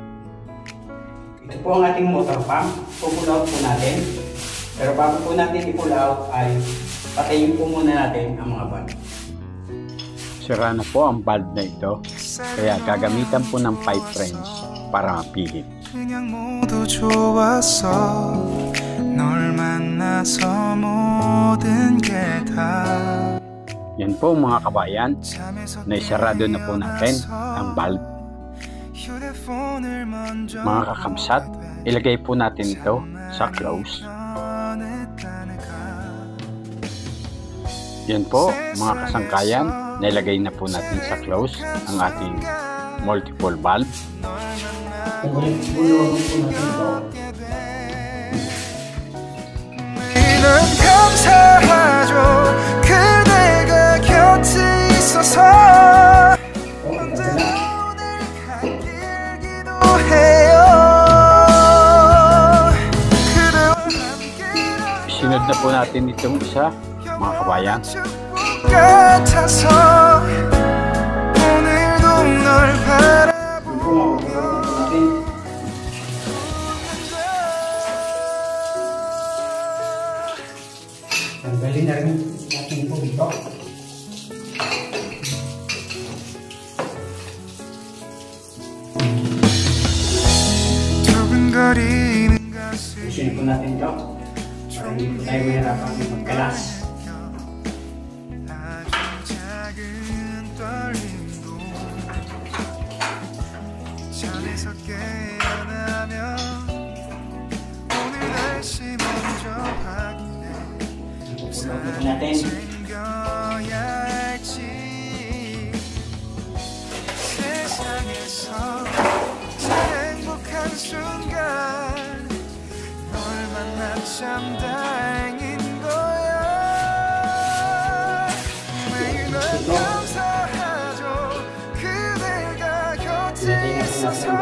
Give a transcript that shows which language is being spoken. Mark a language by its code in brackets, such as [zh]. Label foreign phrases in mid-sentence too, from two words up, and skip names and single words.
[tl] Ito po ang ating motor pump. [en] Pull out [tl] po natin. Pero bago po natin i- [en] pull out [tl] ay patayin po muna natin ang mga valve. Sira na po ang valve na ito. Kaya gagamitan po ng [en] pipe wrench [tl] para mapihit. [ko] 그냥 모두 좋았어 널 만나서 모든 게 다 [tl] Yan po mga kabayan, naisarado na po natin ang valve. Mga kakamsat, ilagay po natin ito sa close. Yan po mga kasangkayan, nailagay na po natin sa close ang ating [en] multiple valve. [ko] 감사하죠 그대가 곁에 있어서 언제나 오늘 갈 길 기도해요 그대와 함께라는 [tl] Isunod na po natin itong isa mga kabayan. [ko] 같아서 오늘도 널 바라보며 [tl] Tanggalin na rin natin po ito. [ko] 두근거리는 가슴 [tl] Isin po natin ito. Para hindi po tayo mahirapan magkalas. [ko] 아주 작은 떨림도 잠에서 깨어나면 오늘 날씨 먼저 확인해 [en] Pull out [tl] po natin. [ko] 챙겨야 할지 세상에서 제일 행복한 순간 널 만나 참 다행인 거야 매일 널 감사하죠 그대가 곁에 있어서